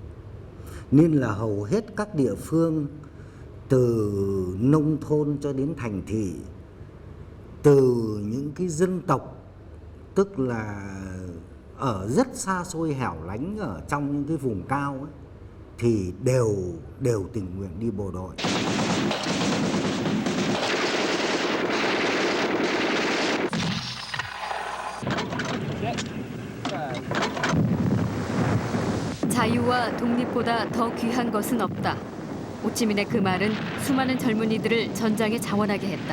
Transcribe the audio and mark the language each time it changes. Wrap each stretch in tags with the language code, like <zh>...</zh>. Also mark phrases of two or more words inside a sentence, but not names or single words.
<vi>Nên là hầu hết các địa phương từ nông thôn cho đến thành thị, từ những cái dân tộc tức là ở rất xa xôi hẻo lánh ở trong những cái vùng cao ấy, thì đều tình nguyện đi bộ đội.</vi> <ko>자유와 독립보다 더 귀한 것은 없다. 호치민의 그 말은 수많은 젊은이들을 전장에 자원하게 했다.</ko>